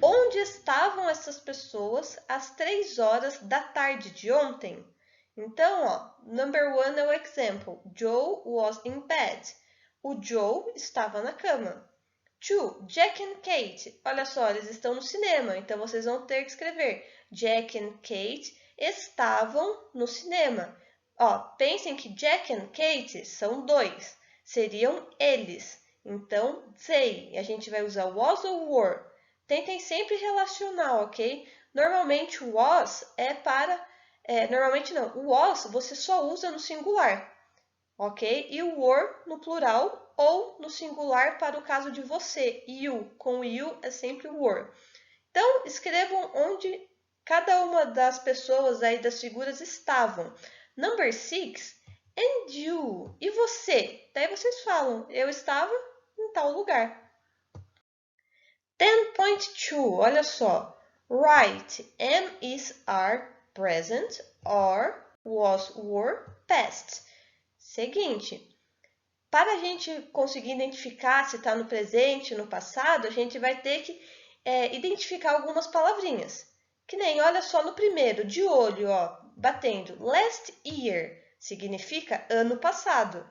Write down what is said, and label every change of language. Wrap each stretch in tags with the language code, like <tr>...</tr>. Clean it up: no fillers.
<pt>Onde estavam essas pessoas às 3 horas da tarde de ontem? Então, ó, number 1 é o example.</pt> <en>Joe was in bed.</en> <pt>O Joe estava na cama. 2.</pt> <en>Jack and Kate.</en> <pt>Olha só, eles estão no cinema, então vocês vão ter que escrever. Jack and Kate estavam no cinema. Ó, pensem que Jack and Kate são dois. Seriam eles. Então, they. A gente vai usar was ou were. Tentem sempre relacionar, ok? Normalmente, was é para... normalmente não. O was você só usa no singular, ok? E o were no plural ou no singular para o caso de você. You. Com you é sempre were. Então, escrevam onde cada uma das pessoas aí das figuras estavam.</pt> <en>Number 6, and you. E você?</en> <pt>Daí vocês falam, eu estava em tal lugar. 10.2, olha só.</pt> <en>Write am, is, are, present, are, was, were, past.</en> <pt>Seguinte, para a gente conseguir identificar se está no presente, no passado, a gente vai ter que identificar algumas palavrinhas. Que nem, olha só no primeiro, de olho, ó, batendo.</pt> <en>Last year</en> <pt>significa ano passado.</pt>